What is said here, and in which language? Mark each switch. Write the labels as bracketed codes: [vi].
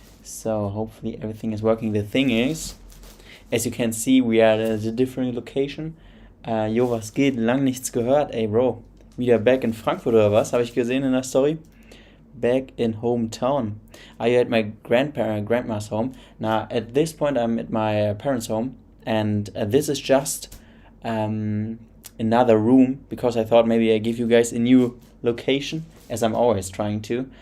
[en] So hopefully everything is working. The thing is, as you can see, we are at a different location. [de] Jo, was geht? Lang nichts gehört. Ey, Bro. Wieder back in Frankfurt oder was? Habe ich gesehen in der Story. [en] Back in hometown. Are you at my grandma's home? Now, at this point, I'm at my parents' home. And this is just another room. Because I thought maybe I give you guys a new location. As I'm always trying to.